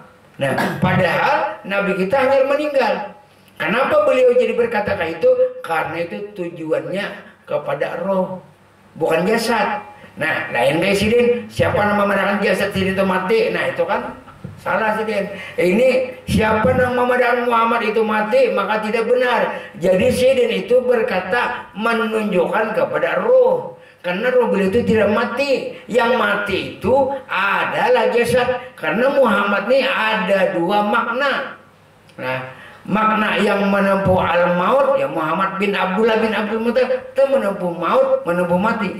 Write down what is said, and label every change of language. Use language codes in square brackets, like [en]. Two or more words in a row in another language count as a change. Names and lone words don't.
[id] Nah, padahal Nabi kita hanya meninggal. Kenapa beliau jadi berkata kayak itu? Karena itu tujuannya kepada roh, bukan jasad. Nah, lain kayak Sidin, siapa yang memadahkan jasad Sidin itu mati? Nah, itu kan salah Sidin. Ini siapa yang memadahkan Muhammad itu mati, maka tidak benar. Jadi Sidin itu berkata menunjukkan kepada roh. Karena roh beliau itu tidak mati. Yang mati itu adalah jasad. Karena Muhammad ini ada dua makna. Nah, makna yang menempuh al-maut, ya Muhammad bin Abdullah bin Abdul Muttalib itu menempuh maut, menempuh mati.